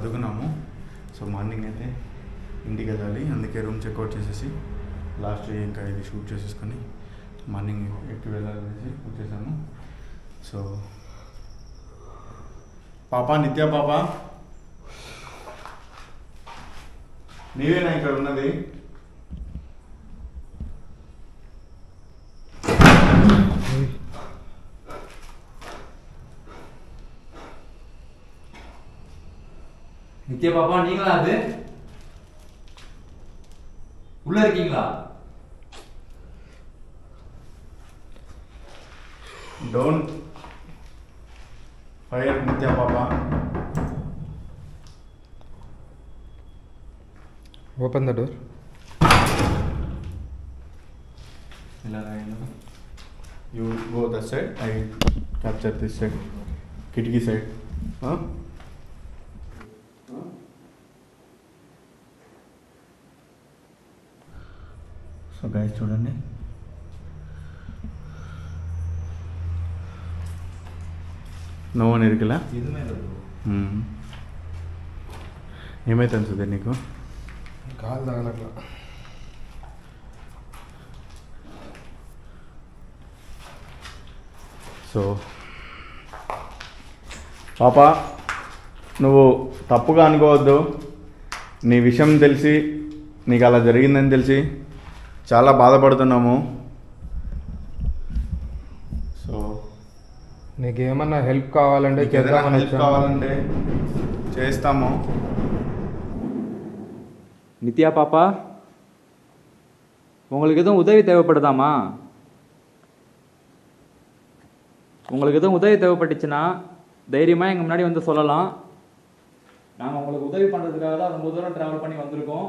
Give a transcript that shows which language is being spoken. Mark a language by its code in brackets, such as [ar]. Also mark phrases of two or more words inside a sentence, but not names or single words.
[te] సో మార్నింగ్ అయితే ఇంటికి వెళ్ళాలి, అందుకే [en] room checkout [te] చేసేసి లాస్ట్ ఇంకా ఇది షూట్ చేసేసుకొని మార్నింగ్ ఎక్కి వెళ్ళాలనేసి వచ్చేసాము. సో పాప, నిత్య పాప, నీవేనా ఇక్కడ ఉన్నది? [ta] நித்யா பாப்பா நீங்களா? அது உள்ள இருக்கீங்களா? [en] Don't fire Nitya Papa. Open the door. You go that side. I capture this side. Kitty side. Huh? So guys, [te] చూడండి, [en] no one [te] ఇరుకులా. ఏమైతే అనిస్తుంది నీకు? కాలు తగలట్లా. సో పాప, నువ్వు తప్పుగా అనుకోవద్దు. నీ విషయం తెలిసి, నీకు అలా జరిగిందని తెలిసి చాలా బాధపడుతున్నాము. సో నీకేమన్నా హెల్ప్ కావాలంటే చేద్దామని హెల్ప్ కావాలంటే చేస్తాము. [ta] நித்யா பாப்பா, உங்களுக்கு எதுவும் உதவி தேவைப்படுதாமா? உங்களுக்கு எதுவும் உதவி தேவைப்பட்டுச்சுன்னா தைரியமாக எங்கள் முன்னாடி வந்து சொல்லலாம். நாங்கள் உங்களுக்கு உதவி பண்ணுறதுக்காக தான் ரொம்ப தூரம் ட்ராவல் பண்ணி வந்திருக்கோம்.